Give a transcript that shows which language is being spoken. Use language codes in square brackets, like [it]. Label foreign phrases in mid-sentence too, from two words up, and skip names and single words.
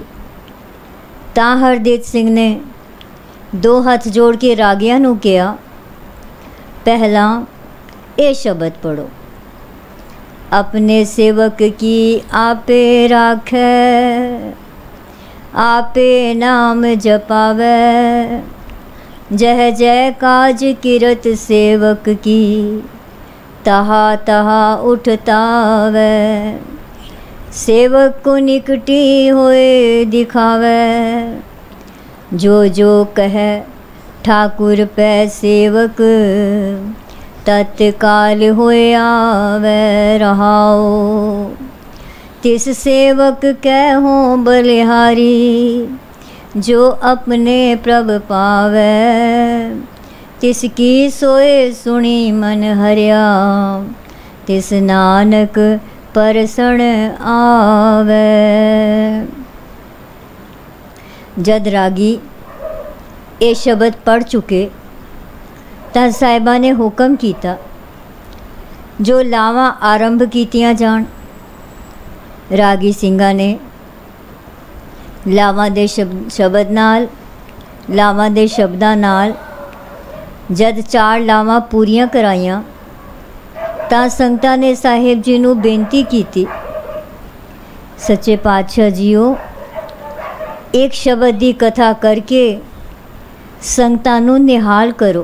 [pa] ਤਾਂ ਹਰਦੀਪ ਸਿੰਘ ਨੇ 2 ਹੱਥ ਜੋੜ ਕੇ ਰਾਗੀਆਂ ਨੂੰ ਕਿਹਾ, ਪਹਿਲਾਂ ਇਹ ਸ਼ਬਦ ਪੜੋ, [bra] आपणे सेवक की आपे राखै, आपे नाम जपावे, जह जय काज किरत सेवक की, तहा तहा उठतावे, सेवक को निकटी होए दिखावे, जो जो कहे ठाकुर पै सेवक, तत्काल होए आवे रहाओ, तिस सेवक कहो बलिहारी, जो अपने प्रभ पावे, तिसकी सोए सुनी मन हरिया, तिस नानक परसण आवे। [pa] ਜਦ ਰਾਗੀ ਯੇ ਸ਼ਬਦ ਪੜ੍ਹ ਚੁੱਕੇ ਤਾਂ ਸਾਹਿਬਾ ਨੇ ਹੁਕਮ ਕਿਯਾ, ਜੋ ਲਾਵਾਂ ਆਰੰਭ ਕੀਤੀਆਂ ਜਾਣ। रागी ਸਿੰਘਾਂ ਨੇ ਲਾਵਾਂ ਦੇ ਸ਼ਬਦਾਂ ਨਾਲ ਜਦ 4 ਲਾਵਾਂ ਪੂਰੀਆਂ ਕਰਾਈਆਂ ਤਾਂ ਸੰਗਤਾਂ ਨੇ ਸਾਹਿਬ ਜੀ ਨੂੰ ਬੇਨਤੀ ਕੀਤੀ, ਸੱਚੇ ਪਾਤਸ਼ਾਹ ਜੀਓ, ਇੱਕ ਸ਼ਬਦ ਦੀ ਕਥਾ ਕਰਕੇ ਸੰਗਤਾਂ ਨੂੰ ਨਿਹਾਲ ਕਰੋ।